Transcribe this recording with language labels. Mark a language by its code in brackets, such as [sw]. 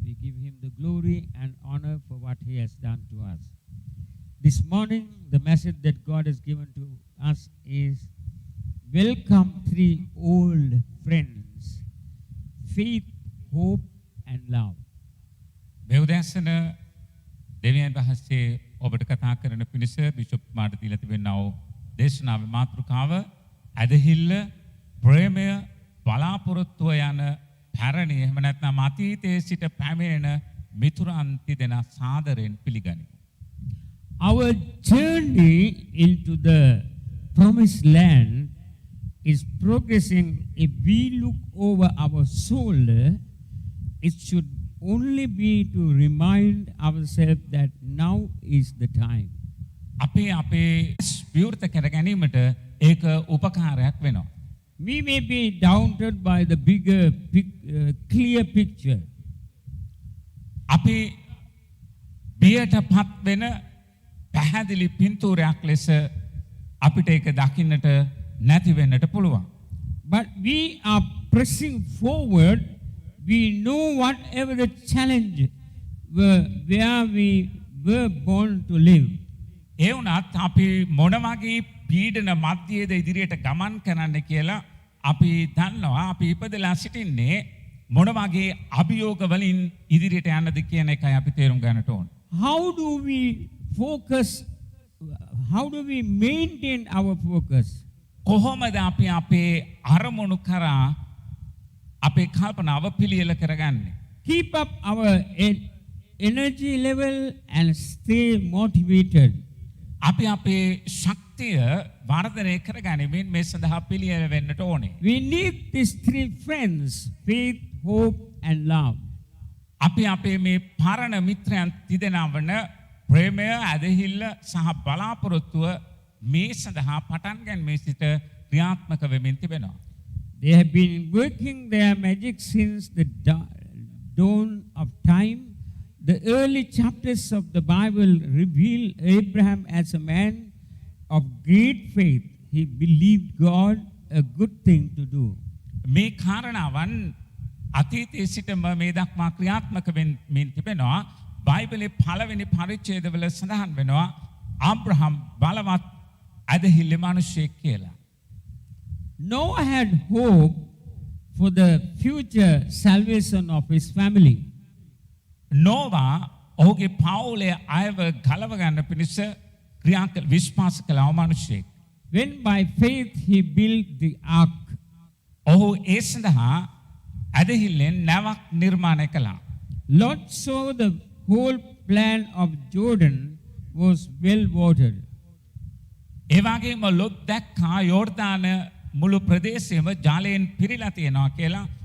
[en] We give Him the glory and honor for what He has done to us. This morning, the message that God has given to us is, welcome three old friends, faith, hope and love. [si] දෙව්දැසන දෙවියන් වහන්සේ ඔබට කතා කරන පිණිස bishop මාට දීලා තිබෙනා වූ දේශනාවේ මාතෘකාව ඇදහිල්ල, ප්‍රේමය, බලාපොරොත්තු බලාපොරොත්තුව යන පැරණි එහෙම නැත්නම් අතීතයේ සිට පැමිණෙන මිතුරන් තිදෙනා සාදරයෙන් පිළිගනිමු. [en] Our journey into the promised land is progressing. If we look over our shoulder, it should only be to remind ourselves that now is the time. [si] අපේ විවෘත කර ගැනීමට ඒක උපකාරයක් වෙනවා. [en] We may be daunted by the bigger, clear picture. [si] අපි බියට පත් වෙන පැහැදිලි පින්තූරයක් ලෙස අපිට ඒක දකින්නට නැති වෙන්නට පුළුවන්. [en] But we are pressing forward. We know whatever the challenge where we were born to live. [si] ඒ වුණත් අපි මොන වගේ පීඩන මැදයේද ඉදිරියට ගමන් කරන්න කියලා අපි දන්නවා. අපි ඉපදලා සිටින්නේ මොන වගේ අභියෝග වලින් ඉදිරියට යන්නද කියන එකයි අපි තේරුම් ගන්නට ඕන. [en] How do we focus? How do we maintain our focus? [si] කොහොමද අපි අපේ අරමුණු කරා අපේ කල්පනාව පිළියෙල කරගන්නේ? [en] Keep up our energy level and stay motivated. [si] අපි අපේ ශක්තිය වර්ධනය කරගනිමින් මේ සඳහා පිළියෙල වෙන්නට ඕනේ. [en] We need these three friends: faith, hope, and love. [si] අපි අපේ මේ පරණ මිත්‍රයන් තිදෙනා වන ප්‍රේමය, ඇදහිල්ල සහ බලාපොරොත්තුව මේ සඳහා පටන් ගැනීම සිට ක්‍රියාත්මක වෙමින් තිබෙනවා. [en] They have been working their magic since the dawn of time. The early chapters of the Bible reveal Abraham as a man of great faith. He believed God, a good thing to do. [si] මේ කාරණාවන් අතීතයේ සිටම මේ දක්වා ක්‍රියාත්මක වෙමින් තිබෙනවා. බයිබලයේ පළවෙනි පරිච්ඡේදවල සඳහන් වෙනවා ආබ්‍රහම් බලවත් ඇදහිල්ල මිනිසෙක් කියලා. [en] Noah had hope for the future salvation of his family. [si] නෝවා ඔහුගේ පවුලේ අයව ගලව ගන්න පිණිස විශ්වාස කළ මිනිසෙක්. [en] When by faith he built the ark. [si] ඔහු ඒ සඳහා ඇදහිල්ලෙන් නැවක් නිර්මාණය කළා. [en] Lot saw the whole plan of Jordan was well watered. [si] ඒ වගේම ලොත් දැක්කා යෝර්දාන මුළු ප්‍රදේශයම ජලයෙන් පිරීලා තියෙනවා කියලා.